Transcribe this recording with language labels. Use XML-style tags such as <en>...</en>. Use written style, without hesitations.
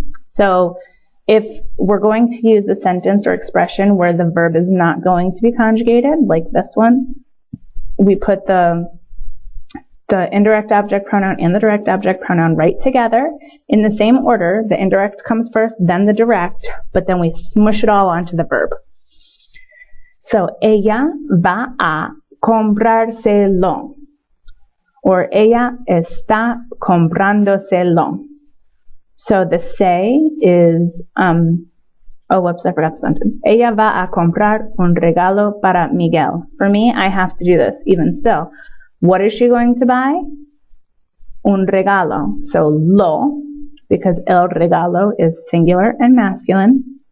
<en>So if we're going to use a sentence or expression where the verb is not going to be conjugated, like this one, we put the indirect object pronoun and the direct object pronoun right together in the same order. The indirect comes first, then the direct, but then we smush it all onto the verb.</en> <es>So, ella va a comprárselo, or ella está comprándoselo.</es> <en>So the se is, oh, whoops, I forgot the sentence.</en> <es>Ella va a comprar un regalo para Miguel.</es> <en>For me, I have to do this even still. What is she going to buy?</en> <es>Un regalo.</es> <en>So lo, because el regalo is singular and masculine.</en>